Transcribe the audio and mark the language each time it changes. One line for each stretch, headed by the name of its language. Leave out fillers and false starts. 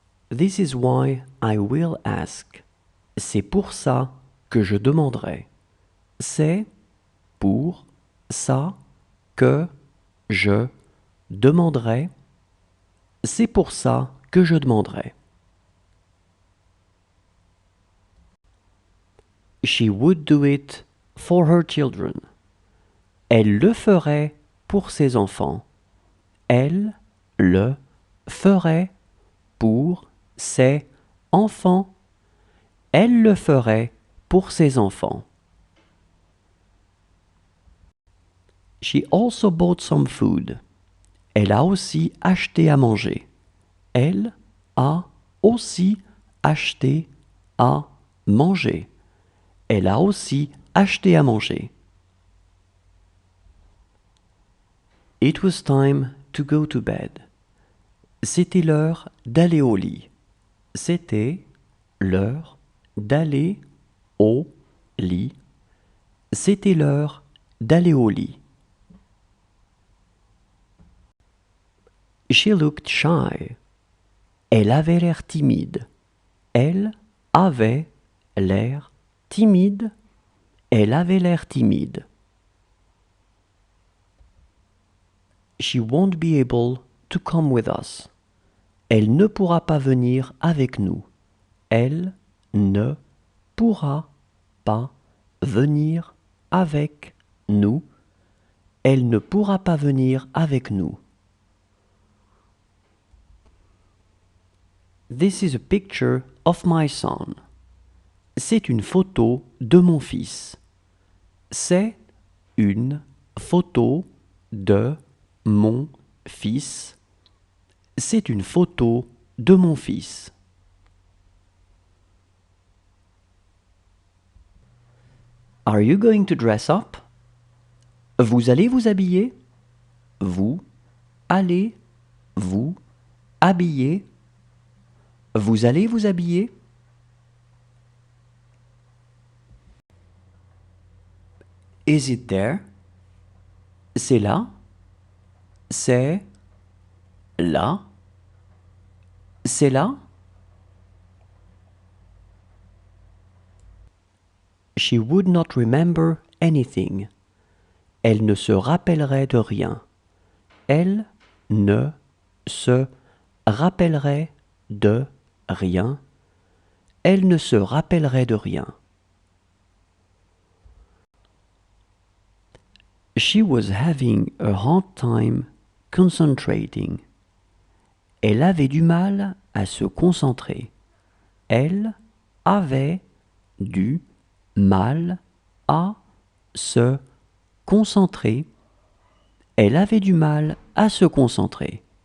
English: This is why I will ask.
French: C'est pour ça que je demanderai. C'est pour ça que je demanderai. C'est pour ça que je demanderai.
English: She would do it for her children.
French: Elle le ferait pour ses enfants. Elle le ferait pour ses enfants. Elle le ferait pour ses enfants.
English: She also bought some food.
French: Elle a aussi acheté à manger. Elle a aussi acheté à manger. Elle a aussi acheté à manger.
English: It was time to go to bed.
French: C'était l'heure d'aller au lit. C'était l'heure d'aller au lit. C'était l'heure d'aller au lit.
English: She looked shy.
French: Elle avait l'air timide. Elle avait l'air timide. Elle avait l'air timide.
English: She won't be able to come with us.
French: Elle ne pourra pas venir avec nous. Elle ne pourra pas venir avec nous. Elle ne pourra pas venir avec nous.
English: This is a picture of my son.
French: C'est une photo de mon fils. C'est une photo de mon fils. C'est une photo de mon fils.
English: Are you going to dress up?
French: Vous allez vous habiller? Vous allez vous habiller? Vous allez vous habiller?
English: Is it there?
French: C'est là? C'est là? C'est là?
English: She would not remember anything.
French: Elle ne se rappellerait de rien. Elle ne se rappellerait de rien. Elle ne se rappellerait de rien.
English: She was having a hard time concentrating.
French: Elle avait du mal à se concentrer. Elle avait du mal à se concentrer. Elle avait du mal à se concentrer.